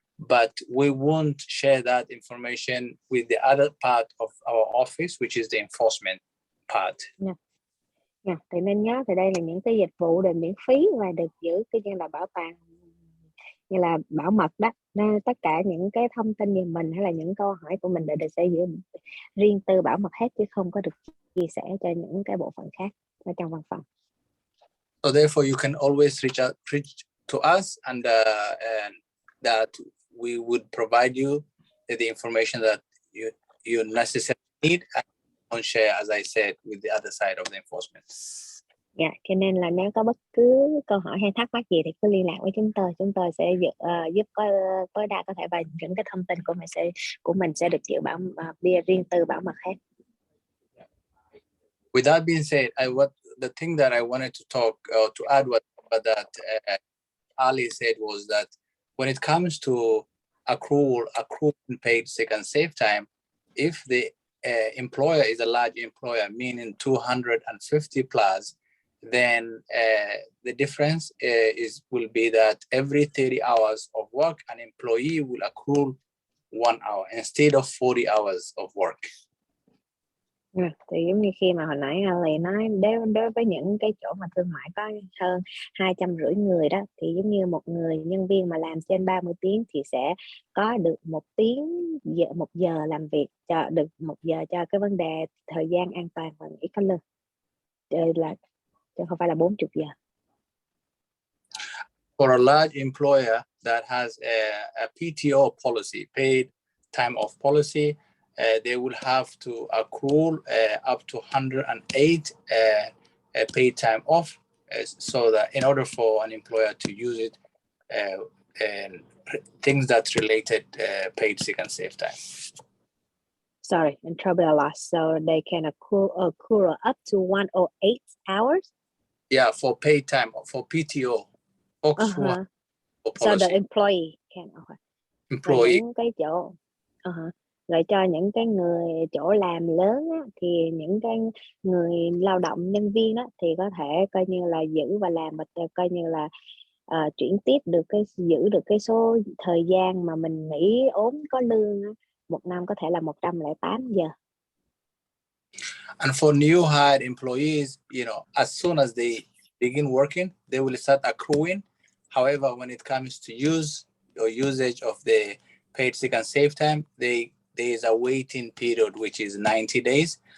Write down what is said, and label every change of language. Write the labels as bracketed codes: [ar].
[en] but we won't share that information with the other part of our office, which is the enforcement part. [vi] Nha, thì nên nhớ thì đây là những cái dịch vụ đều miễn phí và được giữ cái như là bảo toàn, như là bảo mật đó. Nên tất cả những cái thông tin về mình hay là những câu hỏi của mình đều sẽ giữ riêng tư bảo mật hết, chứ không có được chia sẻ cho những cái bộ phận khác ở trong văn phòng. [en] So therefore, you can always reach to us, and that we would provide you the information that you necessarily need, and don't share, as I said, with the other side of the enforcement. [vi] Dạ, cho nên là nếu có bất cứ câu hỏi hay thắc mắc gì thì cứ liên lạc với chúng tôi sẽ giúp tối đa có thể, và những cái thông tin của mình sẽ được giữ riêng tư bảo mật hết. [en] With that being said, the thing that I wanted to talk to add what that Ali said was that when it comes to accrual paid sick and safe time, if the employer is a large employer, meaning 250 plus, then the difference will be that every 30 hours of work, an employee will accrue 1 hour instead of 40 hours of work. [vi] Thì giống như khi mà hồi nãy Ali nói, đối với những cái chỗ mà thương mại có hơn 250 người đó, thì giống như một người nhân viên mà làm trên 30 tiếng thì sẽ có được 1 giờ làm việc, được 1 giờ cho cái vấn đề thời gian an toàn và nghỉ có lương, chứ không phải là 40 giờ. [en] For a large employer that has a PTO policy, paid time off policy, they will have to accrue up to 108 paid time off, so that in order for an employer to use it, and things that's related paid sick and safe time. Sorry, in trouble a lot. So they can accrue up to 108 hours? Yeah, for paid time, for PTO. So the employee can. Employee. [vi] Những cái chỗ, rồi cho những cái người chỗ làm lớn á, thì những cái người lao động nhân viên đó thì có thể coi như là giữ và làm, coi như là chuyển tiếp được giữ được cái số thời gian mà mình nghỉ ốm có lương á, một năm có thể là 108 giờ. [en] And for new hired employees, as soon as they begin working, they will start accruing. However, when it comes to usage of the paid sick and safe time, there is a waiting period, which is 90 days.